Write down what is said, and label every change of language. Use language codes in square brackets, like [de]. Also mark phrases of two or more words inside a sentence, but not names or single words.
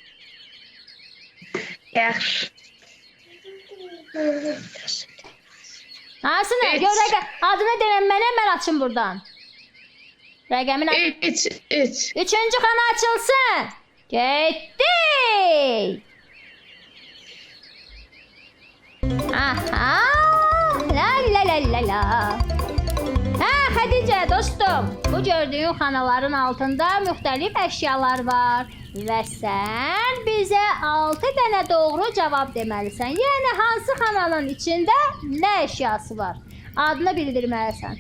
[az] Yaxşı. Hansını? Görək adını denən mənə, mən açım buradan. Rəqəmin 3, 3. üçüncü xana açılsın. Getdik. Aha. La la la la la. Hə, Xədicə dostum, bu gördüyün xanaların altında müxtəlif əşyalar var və sən bizə 6 dənə doğru cavab deməlisən. Yəni hansı xananın içində nə əşyası var? Adını bildirməlisən.